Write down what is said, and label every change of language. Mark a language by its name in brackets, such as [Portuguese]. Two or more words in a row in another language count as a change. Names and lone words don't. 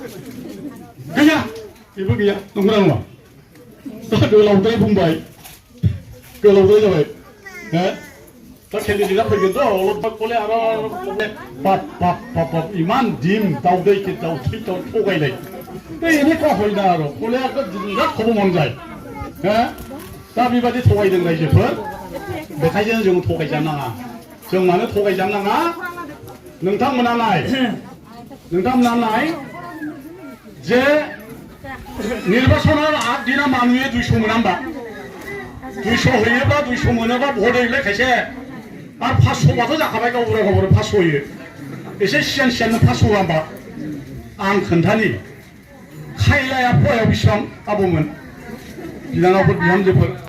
[Bodo] बेबो गैया नंगौना नङा गोलावद्राय बुंबाय गोलावद्राय जाबाय दा केन्डिडेटआ फैगोनथ' अलप कले आरो बाप इमान दिम दाउदै थगायनाय [Assamese] এনেকুৱা হয় না আৰু কলে বিৰাট খব মন যায় [Bodo] दा बेबादि थगायदों रायजोफोर बेखायनो जों थगायजानो नाङा जों मानो थगायजानो नाङा नोंथांमोना नाय जे निर्बाचनाव 8 दिना मानुये 200 मोना होमबा 200 होयोब्ला 200 मोनोबा भट होयोलाय खायसे आरो 500 बाथ' जाखाबाय गावबुरा 500 होयो एसे सिगां 500 होआ होमबा आं खोन्थानि खायलाया फयाव बेसेबां आबौमोन बिनानावफोर बिहामजोफोर